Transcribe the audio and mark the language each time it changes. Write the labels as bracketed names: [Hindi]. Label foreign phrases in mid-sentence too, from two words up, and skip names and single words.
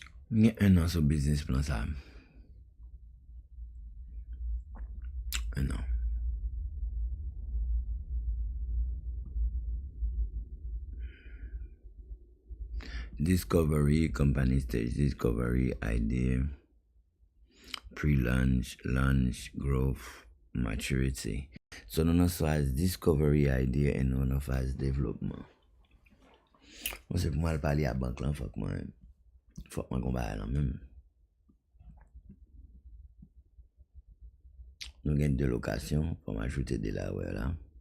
[Haitian Creole] Mwen gen 1 an sou [English] business plan [Haitian Creole] sa. 1 an. [English] Discovery, company stage discovery, idea, pre-launch, launch, growth, maturity. [Haitian Creole] So nou nan faz [English] discovery, idea, and [Haitian Creole] nou nan faz development. Mwen se pou mwen pali a bank lan, fok mwen kon ba lan men. Nou gen 2 lokasyon, pou mwen ajoute de la wè la.